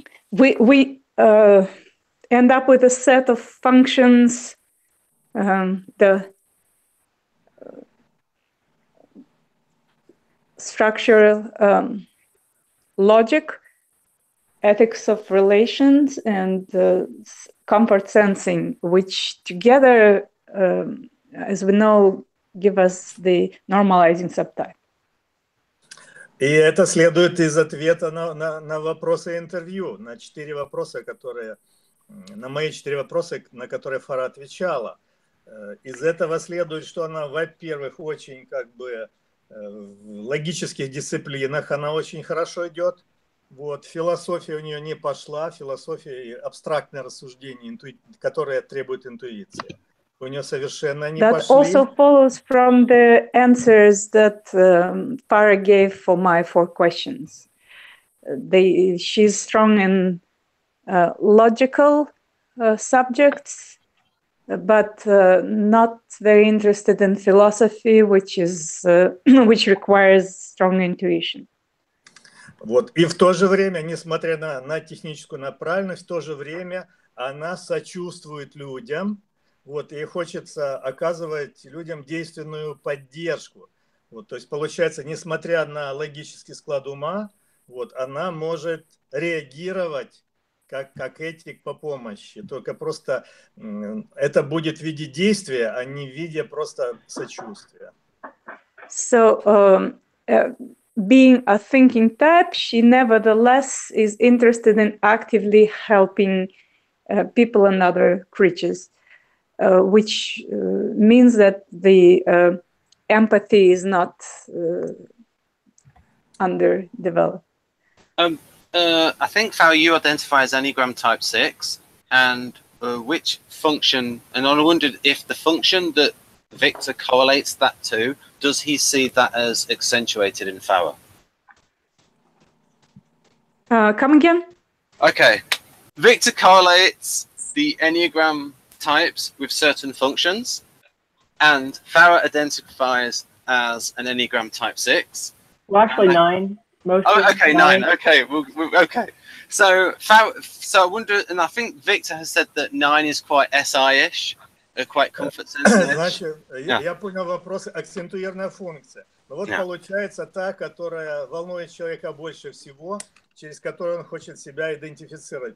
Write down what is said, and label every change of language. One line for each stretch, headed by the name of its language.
English: We end up with a set of functions, the structural logic, ethics of relations, and comfort sensing, which together, as we know, give us the normalizing subtype.
Russian: И это следует из ответа на вопросы интервью, на 4 вопроса, на мои 4 вопроса, на которые Farrah отвечала. Из этого следует, что она, во-первых, очень как бы в логических дисциплинах она очень хорошо идет. Вот, философия у нее не пошла, философия и абстрактное рассуждение, которое требует интуиции. У нее совершенно не пошли.
English: That also follows from the answers that Farrah gave for my 4 questions. She's strong in logical subjects, but not very interested in philosophy, which requires strong intuition.
Russian: Вот. И в то же время, несмотря на техническую направленность, в то же время она сочувствует людям. Вот, и хочется оказывать людям действенную поддержку. Вот, то есть, получается, несмотря на логический склад ума, вот, она может реагировать как этик по помощи. Только просто это будет в виде действия, а не в виде просто сочувствия.
English: So, being a thinking type, she nevertheless is interested in actively helping people and other creatures, which means that the empathy is not underdeveloped. I think, Farrah, you identify as Enneagram type 6, and which function, and I wondered if the function that Viktor correlates that to, does he see that as accentuated in Farrah? Come again? Okay. Viktor correlates the Enneagram types with certain functions, and Farrah identifies as an Enneagram type 6. Well, actually 9. Most Oh, okay, 9. Okay, okay. So, so I wonder, and I think Viktor has said that 9 is quite SI-ish, quite comfort sensitive.
Russian: Значит, я понял вопрос, акцентуирная функция. Но вот получается та, которая волнует человека больше всего, через которую он хочет себя идентифицировать.